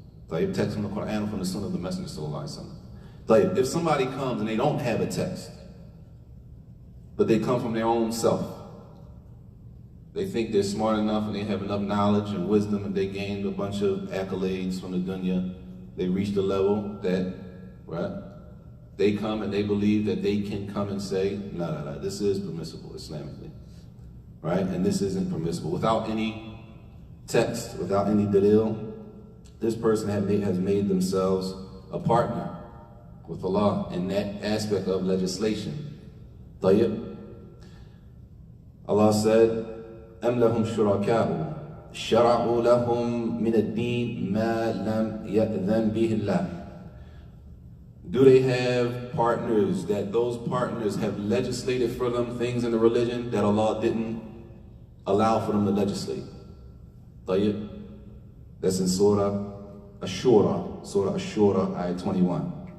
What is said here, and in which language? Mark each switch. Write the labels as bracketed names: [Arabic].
[English] Like text from the Quran or from the Sunnah of the Messenger sallallahu alaihi wasallam. Like if somebody comes and they don't have a text, but they come from their own self, they think they're smart enough and they have enough knowledge and wisdom and they gained a bunch of accolades from the dunya, they reached a level that, right, they come and they believe that they can come and say, no, this is permissible Islamically, right? And this isn't permissible. Without any text, without any dalil, this person has made themselves a partner with Allah in that aspect of legislation. Tayyib. Allah said, [Arabic] أَمْ لَهُمْ شُرَكَاءُ شَرَعُوا لَهُمْ مِنَ الدِّينِ مَا لَمْ يَأْذَنْ بِهِ اللَّهِ. [English] Do they have partners that those partners have legislated for them things in the religion that Allah didn't allow for them to legislate? Tayyib. That's in Surah Ash-Shura, Surah Ash-Shura, ayat 21.